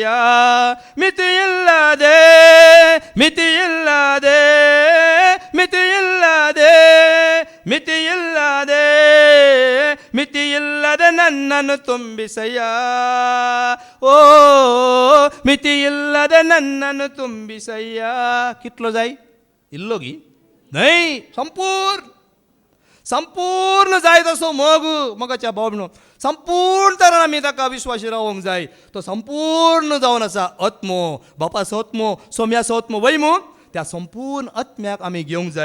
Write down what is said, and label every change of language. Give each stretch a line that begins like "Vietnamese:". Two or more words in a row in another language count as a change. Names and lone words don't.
Kannada: ಮಿತಿಯಿಲ್ಲದೆ ಮಿತಿಯಿಲ್ಲದೆ ಮಿತಿಯಿಲ್ಲದೆ ಮಿತಿಯಿಲ್ಲದೆ ಮಿತಿಯಿಲ್ಲದೆ ನನ್ನನ್ನು ತುಂಬಿಸಯ್ಯ. ಓ ಮಿತಿಯಿಲ್ಲದೆ ನನ್ನನ್ನು ತುಂಬಿಸಯ್ಯ.
Konkani: कितलो जाय? इल्लो गी नाही, संपूर्ण जाय तसो मगाच्या भावनो संपूर्ण तरान आमी ताका विश्वासी रावंक जाय. तो संपूर्ण जावन आसा. आत्मो बापाचो आत्मो, सोम्याचो आत्मो वैमू त्या संपूर्ण आत्म्याक आमी घेवंक जाय.